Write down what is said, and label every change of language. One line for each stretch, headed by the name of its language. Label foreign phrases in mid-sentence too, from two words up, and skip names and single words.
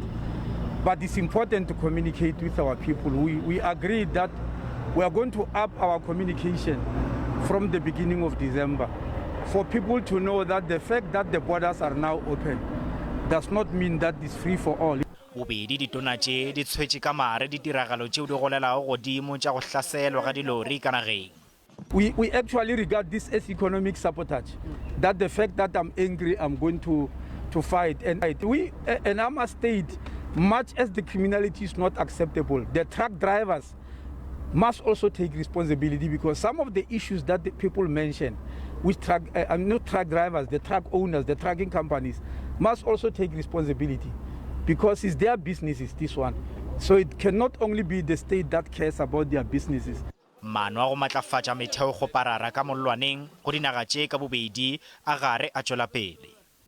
English: But it's important to communicate with our people. We agreed that we are going to up our communication from the beginning of December for people to know that the fact that the borders are now open does not mean that it's free for all.
Northern Sotho: Bobedi Tona tše di tshwetše ka mare ditiragalo tšeo di golelago godimo tša go hlaselwa ga dilori ka nageng.
English: We actually regard this as economic sabotage. That the fact that I'm angry, I'm going to fight. And I must state, much as the criminality is not acceptable, the truck drivers must also take responsibility, because some of the issues that the people mention, which not truck drivers, the truck owners, the trucking companies, must also take responsibility, because it's their businesses, this one. So it cannot only be the state that cares about their businesses.
Northern Sotho: Maano a go matlafatša metheo go parara ka mollwaneng go dinaga tše ka bobedi a gare a tšwela pele.